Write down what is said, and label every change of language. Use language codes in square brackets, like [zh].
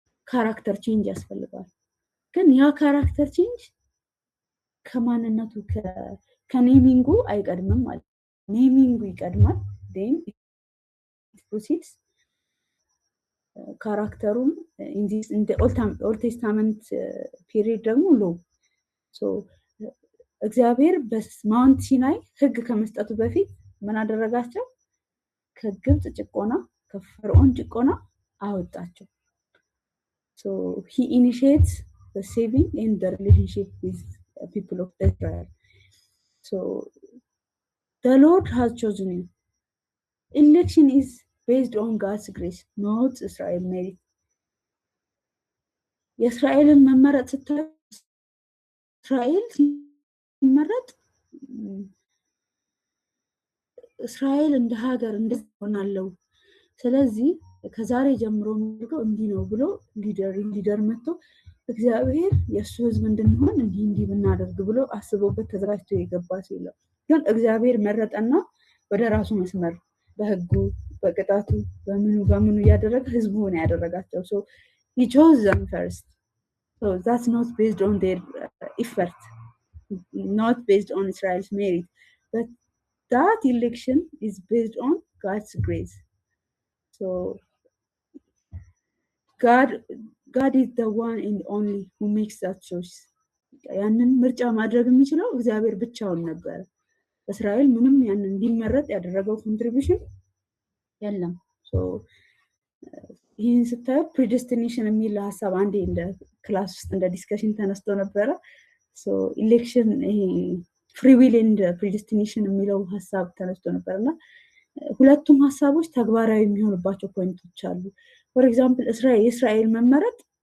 [am] ካራክተር ቼንጅ ያስፈልገዋል። ግን ያ ካራክተር ቼንጅ ከማንነቱ ከኔሚንጉ አይቀድምም ማለት ነው። ኔሚንጉ ይቀድማል። [en] then it proceeds [am] ካራክተሩም [en] in the old testament period [am] ደግሞ ሎ እግዚአብሔር በማውንት ሲናይ ህግ ከመስጠቱ በፊት ምን አደረጋቸው? ከግብጽ ጭቆና ከፈርዖን ጭቆና አወጣቸው። [en] so he initiates the saving and the relationship with the people of Israel. So the Lord has chosen you. Election is based on God's grace, not Israel merit. [am] የእስራኤልን መመረጥ ስታይ እስራኤል ሲመረጥ እስራኤል እንደ ሀገር እንደሆናለው ስለዚህ ከዛሬ ጀምሮ የሚለው እንዲህ ነው ብሎ ሊደር መጥቶ እግዚአብሔር የሱ ህዝብ እንድንሆን እንዲህ ብናደርግ ብሎ አስቦበት ተዘጋጅቶ የገባ ሲለው ግን እግዚአብሔር መረጠና ወደ ራሱ መስመር በህጉ በቅጣቱ በምኑ ያደረገ ህዝቡን ያደረጋቸው [en] so he chose them first. So that's not based on their effort, not based on Israel's merit, but that election is based on God's grace. So God is the one and only who makes that choice. [am] ያንን ምርጫ ማድረግ የሚችለው እግዚአብሔር ብቻውን ነበር። እስራኤል ምንም ያንን እንዲመረጥ ያደረገው ኮንትሪቢዩሽን የለም። so ይህን ስታዩ ፕሪዲስቲኔሽን የሚል ሐሳብ አንዴ እንደ ክላስ ውስጥ እንደ ዲስከሽን ተነስቶ ነበረ። so ኢሌክሽን ይሄ ፍሪ ዊል ኤንድ ፕሪዲስቲኔሽን የሚለው ሐሳብ ተነስቶ ነበርና ሁለቱም ሐሳቦች ተግባራዊ የሚሆኑባቸው ፖይንቶች አሉ። ፎር ኤግዛምፕል እስራኤል መመረጥ